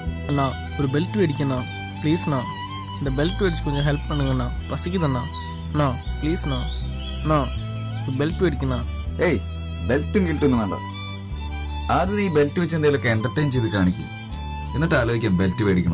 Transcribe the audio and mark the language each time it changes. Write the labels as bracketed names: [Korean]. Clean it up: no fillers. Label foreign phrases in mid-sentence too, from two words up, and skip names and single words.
[Tamil] அண்ணா ஒரு பெல்ட் வேடிக்கண்ணா ப்ளீஸ்ண்ணா. இந்த பெல்ட் வேடிச்சு கொஞ்சம் ஹெல்ப் பண்ணுங்கண்ணா, பசிக்குதுண்ணா. அண்ணா ப்ளீஸ்ண்ணா. அண்ணா [Malayalam] ഒരു ബെൽറ്റ് മേടിക്കണ. ഏയ് ബെൽറ്റും കിട്ടൊന്നും വേണ്ട. ആദ്യം ഈ ബെൽറ്റ് വെച്ച് എന്തെങ്കിലുമൊക്കെ എന്റർടൈൻ ചെയ്ത് കാണിക്കും, എന്നിട്ട് ആലോചിക്കാം ബെൽറ്റ് മേടിക്കണോ.